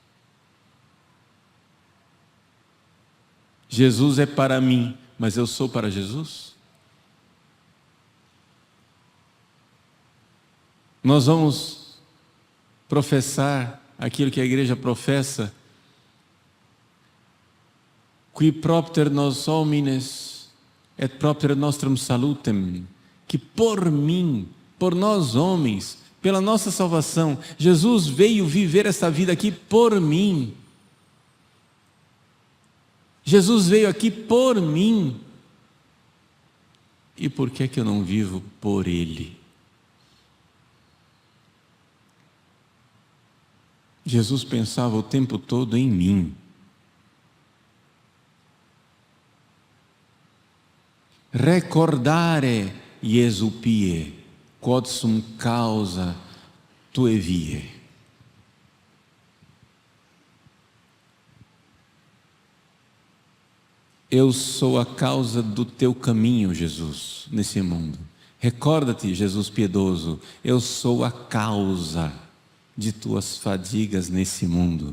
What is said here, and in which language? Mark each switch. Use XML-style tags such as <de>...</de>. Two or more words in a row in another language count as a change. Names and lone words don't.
<pt>Jesus é para mim, mas eu sou para Jesus? Nós vamos professar aquilo que a igreja professa,</pt> <la>qui propter nos homines et propter nostrum salutem,</la> <pt>que por mim, por nós homens, pela nossa salvação, Jesus veio viver esta vida aqui por mim. Jesus veio aqui por mim. E por que é que eu não vivo por Ele? Jesus pensava o tempo todo em mim.</pt> <la>Recordare Iesu pie, quod sum causa tue vie.</la> <pt>Eu sou a causa do teu caminho, Jesus, nesse mundo. Recorda-te, Jesus piedoso, eu sou a causa de tuas fadigas nesse mundo.</pt>